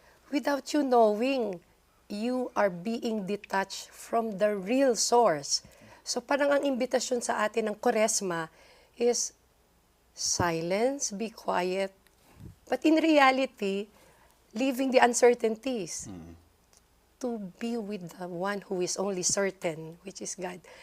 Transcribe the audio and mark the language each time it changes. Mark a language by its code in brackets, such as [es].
[en] Without you knowing, you are being detached from the real source. [tl] So parang ang imbitasyon sa atin ng Kwaresma [en] is silence, be quiet. But in reality, leaving the uncertainties to be with the one who is only certain, which is God.